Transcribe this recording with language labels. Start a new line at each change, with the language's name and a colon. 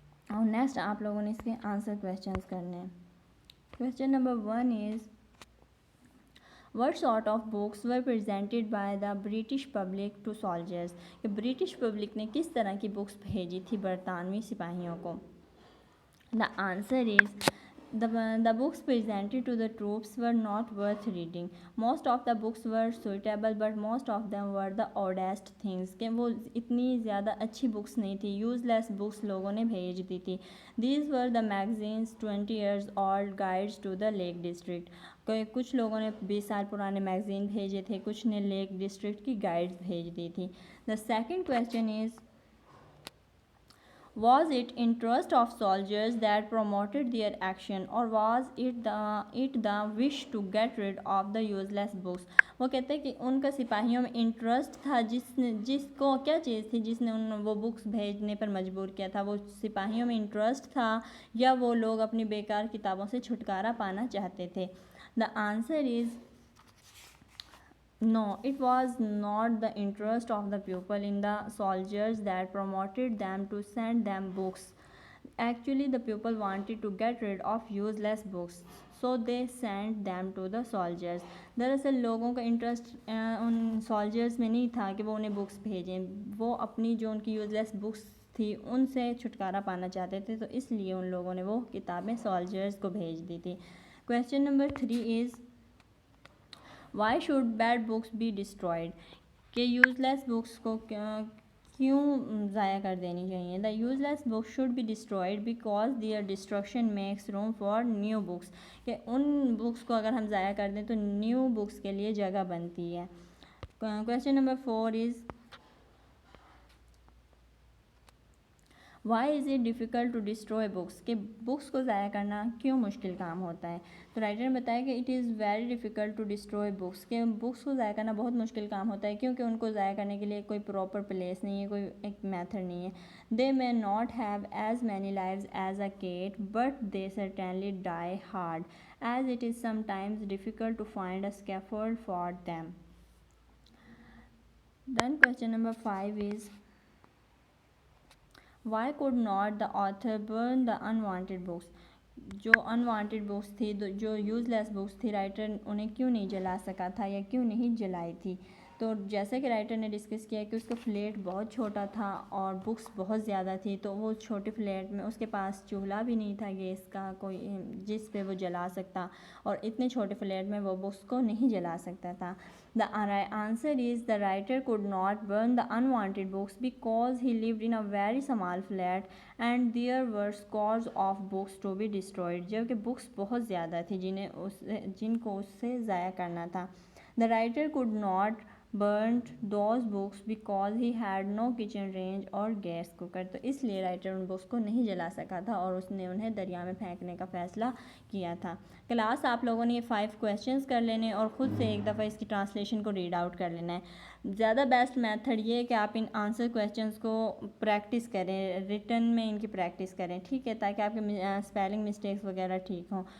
Urdu: اور نیکسٹ آپ لوگوں نے اس کے آنسر کویشچنز کرنے ہیں. Question number 1 is
English: what sort of books were presented by the British public to soldiers؟
Urdu: کہ برٹش پبلک نے کس طرح کی بکس بھیجی تھی برطانوی سپاہیوں کو.
English: The answer is the books presented to the troops were not worth reading. Most of the books were suitable but most of them were the oddest things.
Urdu: کہ وہ اتنی زیادہ اچھی بکس نہیں تھی، یوز لیس بکس لوگوں نے بھیج دی تھی.
English: These were the magazines 20 years old guides to the Lake District.
Urdu: کچھ لوگوں نے 20 سال پرانے میگزین بھیجے تھے، کچھ نے لیک ڈسٹرکٹ کی گائیڈز بھیج دی تھی.
English: The second question is was it interest of soldiers that promoted their action or was it the wish to get rid of the useless books؟
Urdu: وہ کہتے ہیں کہ ان کا سپاہیوں میں انٹرسٹ تھا، جس کو کیا چیز تھی جس نے وہ بکس بھیجنے پر مجبور کیا تھا. وہ سپاہیوں میں انٹرسٹ تھا یا وہ لوگ اپنی بیکار کتابوں سے چھٹکارا پانا چاہتے تھے.
English: The answer is no, it was not the interest of the people in the soldiers that promoted them to send them books. Actually, the people wanted to get rid of useless books, so they sent them to the soldiers.
Urdu: دراصل لوگوں کا interest in soldiers میں نہیں تھا کہ وہ انہیں books بھیجیں، وہ اپنی جو ان کی یوزلیس بکس تھی ان سے چھٹکارا پانا چاہتے تھے، تو اس لیے ان لوگوں نے وہ کتابیں سولجرز کو بھیج دی تھی. Question number 3 is
English: why should bad books be destroyed؟
Urdu: کہ یوزلیس بکس کو کیوں ضائع کر دینی چاہیے. The useless books should be destroyed because their destruction makes room for new books. کہ ان بکس کو اگر ہم ضائع کر دیں تو نیو بکس کے لیے جگہ بنتی ہے. Question number 4 is
English: why is it difficult to destroy books؟
Urdu: کہ بکس کو ضائع کرنا کیوں مشکل کام ہوتا ہے. تو رائٹر نے بتایا کہ
English: it is very difficult to destroy books،
Urdu: کہ بکس کو ضائع کرنا بہت مشکل کام ہوتا ہے کیونکہ ان کو ضائع کرنے کے لیے کوئی پراپر پلیس نہیں ہے، کوئی ایک میتھڈ نہیں ہے.
English: they may not have as many lives as a cat but they certainly die hard as it is sometimes difficult to find a scaffold for them. Then question number 5 is why could not the author burn the unwanted books؟
Urdu: جو unwanted books تھی، جو useless books تھی، writer انہیں کیوں نہیں جلا سکا تھا یا کیوں نہیں جلائی تھی. تو جیسے کہ رائٹر نے ڈسکس کیا کہ اس کا فلیٹ بہت چھوٹا تھا اور بکس بہت زیادہ تھی، تو وہ چھوٹے فلیٹ میں اس کے پاس چولہا بھی نہیں تھا گیس کا کوئی جس پہ وہ جلا سکتا، اور اتنے چھوٹے فلیٹ میں وہ بکس کو نہیں جلا سکتا تھا.
English: The answer is the writer could not burn the unwanted books because he lived in a very small flat and there were scores of books to be destroyed.
Urdu: جبکہ بکس بہت زیادہ تھی جن کو اس سے ضائع کرنا تھا.
English: The writer could not burnt those books because he had no kitchen range اور gas cooker.
Urdu: تو اس لیے رائٹر ان بکس کو نہیں جلا سکا تھا اور اس نے انہیں دریا میں پھینکنے کا فیصلہ کیا تھا. کلاس آپ لوگوں نے یہ 5 کویشچنز کر لینے اور خود سے ایک دفعہ اس کی ٹرانسلیشن کو ریڈ آؤٹ کر لینا ہے. زیادہ بیسٹ میتھڈ یہ ہے کہ آپ ان آنسر کویشچنز کو پریکٹس کریں، ریٹن میں ان کی پریکٹس کریں، ٹھیک ہے، تاکہ آپ کے اسپیلنگ مسٹیکس وغیرہ ٹھیک ہوں.